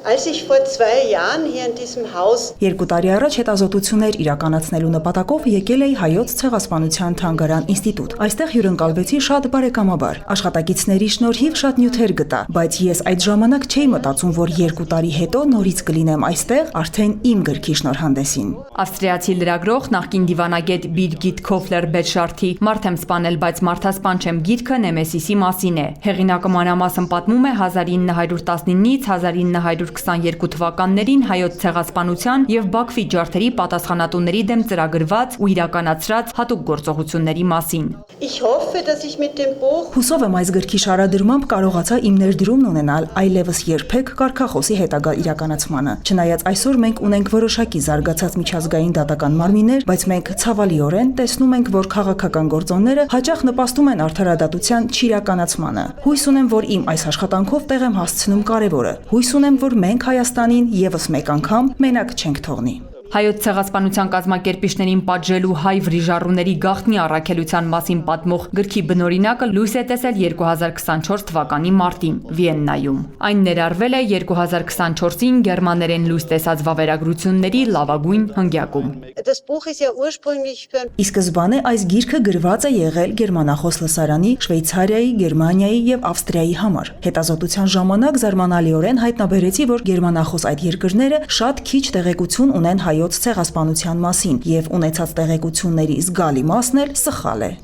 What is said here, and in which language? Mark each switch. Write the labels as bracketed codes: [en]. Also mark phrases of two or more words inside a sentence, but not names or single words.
[de] Als ich vor 2 Jahren hier in diesem Haus [hy] 2 տարի առաջ հետազոտություններ իրականացնելու նպատակով եկել էի Հայոց ցեղասպանության թանգարան ինստիտուտ։ Այստեղ հյուրընկալվեցի շատ բարեկամաբար։ Աշխատակիցների շնորհիվ շատ նյութեր գտա, բայց ես այդ ժամանակ չէի մտածում, որ 2 տարի հետո նորից կլինեմ այստեղ արդեն իմ գրքի շնորհանդեսին։ Ավստրիացի լրագրող նախկին դիվանագետ Բիրգիտ Քոֆլեր Բետշարթի «Մարդ եմ սպանել, բայց մարդասպան չեմ» գիրքը Նեմեսիսի մասին է։ Հեղինակը մանրամասն պատմում է 1919-ից 1922 թվականներին Հայոց ցեղասպանության եւ Բաքվի ջարդերի պատասխանատուների դեմ ծրագրված ու իրականացրած հատուկ գործողությունների մասին։ [de] Ich hoffe, dass ich mit dem Buch [hy] Հուսով եմ այս գրքի շարադրմամբ կարողացա իմ ներդրումն ունենալ այլևս երբեք կարգախոսի հետագա իրականացմանը։ Չնայած այսօր մենք ունենք որոշակի զարգացած միջազգային դատական մարմիններ, բայց մենք ցավալիորեն տեսնում ենք, որ քաղաքական գործոնները հաճախ նպաստում են արդարադատության չիրականացմանը։ Հույս ունեմ, որ իմ այս աշխատանքով տեղ եմ հասցնում կարևորը։ Հույս ունեմ, որ մենք Հայաստանին եւս մեկ անգամ մենակ չենք թողնի։ Հայոց ցեղասպանության կազմակերպիչներին պատժելու հայ վրիժառուների գաղտնի առաքելության մասին պատմող գրքի բնօրինակը լույս է տեսել 2024 թվականի մարտին Վիեննայում։ Այն ներառվել է 2024-ին գերմաներեն լույս տեսած վավերագրությունների լավագույն հնգյակում։ [de] Das Buch ist ja ursprünglich für [hy] Ի սկզբանե այս գիրքը գրված է եղել գերմանախոս լսարանի, Շվեյցարիայի, Գերմանիայի եւ Ավստրիայի համար։ Հետազոտության ժամանակ զարմանալիորեն հայտնաբերեցի, որ գերմանախոս այդ երկրները շատ քիչ տեղեկություն ունեն հայոց ցեղասպանության մասին եւ ունեցած տեղեկությունների զգալի մասն էլ սխալ է։